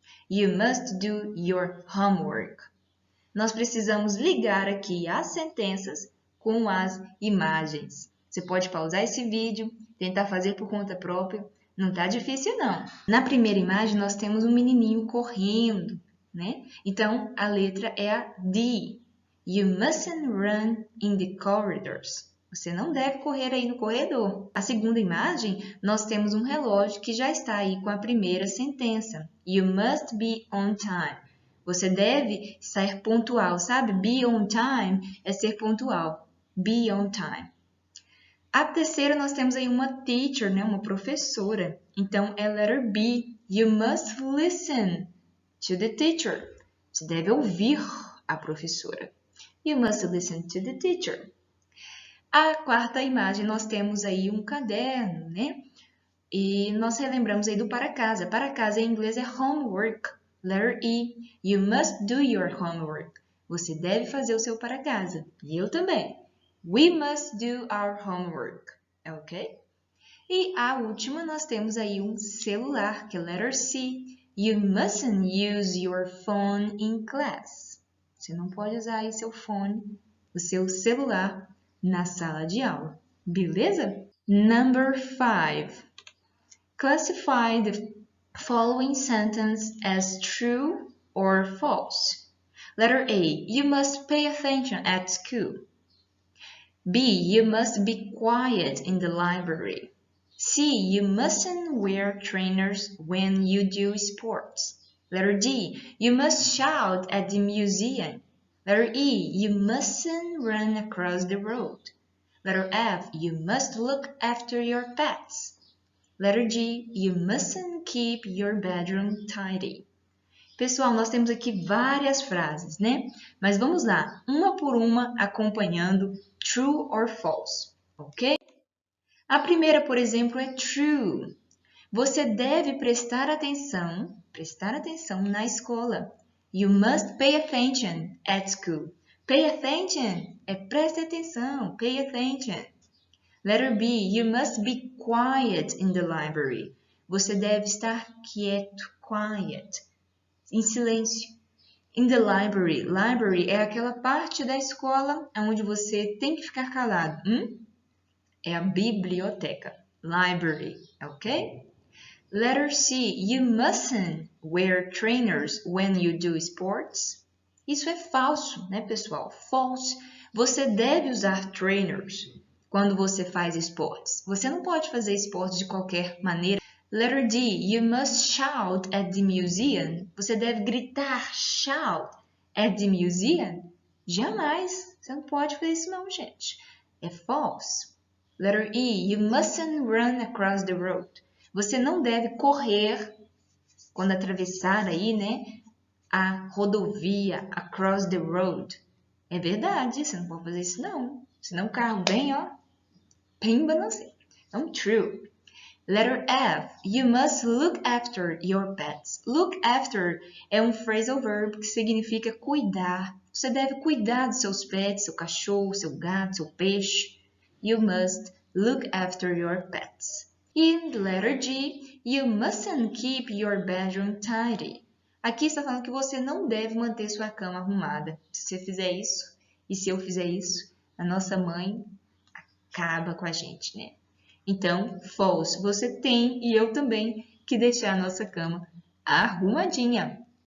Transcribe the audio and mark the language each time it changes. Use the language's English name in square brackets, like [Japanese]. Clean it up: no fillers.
[English] You must do your homework. [Portuguese] Nós precisamos ligar aqui as sentenças com as imagens. Você pode pausar esse vídeo, tentar fazer por conta própria. Não tá difícil, não. Na primeira imagem, nós temos um menininho correndo, né? Então, a letra é a D. [English] You mustn't run in the corridors. [Portuguese] Você não deve correr aí no corredor. A segunda imagem, nós temos um relógio que já está aí com a primeira sentença. [English] You must be on time. [Portuguese] Você deve estar pontual, sabe? [English] Be on time [Portuguese] é ser pontual. [English] Be on time. [Portuguese] A terceira, nós temos aí uma teacher, né? Uma professora. Então, é [English] letter B. You must listen to the teacher. [Portuguese] Você deve ouvir a professora. [English] You must listen to the teacher. [Portuguese] A quarta imagem, nós temos aí um caderno, né? E nós relembramos aí do para casa. Para casa em inglês é homework. [English] Letter E. You must do your homework. [Portuguese] Você deve fazer o seu para casa. E eu também. [English] We must do our homework. [Portuguese] Ok? E a última, nós temos aí um celular, que é [English] letter C. You mustn't use your phone in class. [Portuguese] Você não pode usar aí seu fone, o seu celular, na sala de aula. Beleza? [English] Number 5. Classify the following sentence as true or false. Letter A. You must pay attention at school. B. You must be quiet in the library. C. You mustn't wear trainers when you do sports. Letter D. You must shout at the museum. Letter E. You mustn't run across the road. Letter F. You must look after your pets. Letter G. You mustn't keep your bedroom tidy. [Portuguese] Pessoal, nós temos aqui várias frases, né? Mas vamos lá, uma por uma, acompanhando [English] true or false, [Portuguese] ok? A primeira, por exemplo, é true. Você deve prestar atenção na escola. [English] You must pay attention at school. [Portuguese] Pay attention é preste atenção, pay attention. [English] Letter B, you must be quiet in the library. [Portuguese] Você deve estar quieto, quiet, em silêncio. [English] In the library. [Portuguese] Library é aquela parte da escola onde você tem que ficar calado. É a biblioteca. Library, ok? [English] Letter C, you mustn't wear trainers when you do sports. [Portuguese] Isso é falso, né, pessoal? False. Você deve usar trainers quando você faz esportes. Você não pode fazer esportes de qualquer maneira. [English] Letter D, you must shout at the museum. [Portuguese] Você deve gritar, shout, [English] at the museum. [Portuguese] Jamais. Você não pode fazer isso não, gente. É false. [English] Letter E, you mustn't run across the road. [Portuguese] Você não deve correr quando atravessar aí, né, a rodovia, [English] across the road. [Portuguese] É verdade, você não pode fazer isso não. Senão o carro vem, ó, pimba, não sei. Então, true. [English] Letter F, you must look after your pets. [Portuguese] Look after é um phrasal verb que significa cuidar. Você deve cuidar dos seus pets, seu cachorro, seu gato, seu peixe. [English] You must look after your pets. E letter G, you mustn't keep your bedroom tidy. [Portuguese] Aqui está falando que você não deve manter sua cama arrumada. Se você fizer isso, e se eu fizer isso, a nossa mãe acaba com a gente, né? Então, false, você tem e eu também que deixar a nossa cama arrumadinha.